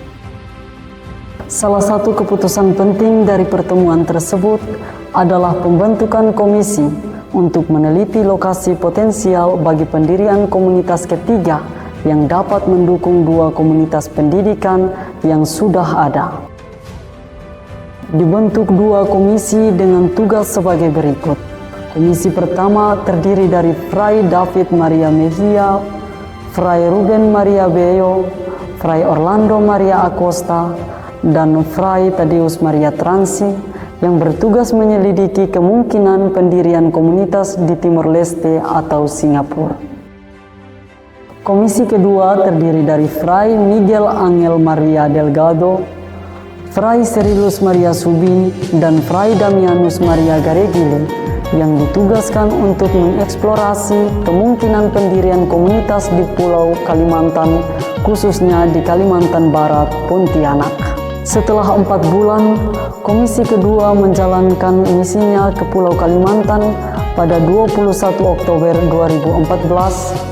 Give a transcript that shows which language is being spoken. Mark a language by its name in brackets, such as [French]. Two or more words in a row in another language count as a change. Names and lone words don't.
[Indonesian] Salah satu keputusan penting dari pertemuan tersebut adalah pembentukan komisi untuk meneliti lokasi potensial bagi pendirian komunitas ketiga yang dapat mendukung 2 komunitas pendidikan yang sudah ada. Dibentuk 2 komisi dengan tugas sebagai berikut. Komisi pertama terdiri dari Fray David Maria Mejia, Fray Ruben Maria Beyo, Fray Orlando Maria Acosta, dan Fray Tadeus Maria Transi yang bertugas menyelidiki kemungkinan pendirian komunitas di Timor Leste atau Singapura. Komisi kedua terdiri dari Fray Miguel Angel Maria Delgado, Fray Cyrillus Maria Subin, dan Fray Damianus Maria Garegili yang ditugaskan untuk mengeksplorasi kemungkinan pendirian komunitas di Pulau Kalimantan, khususnya di Kalimantan Barat, Pontianak. Setelah 4 bulan, komisi kedua menjalankan misinya ke Pulau Kalimantan pada 21 Oktober 2014.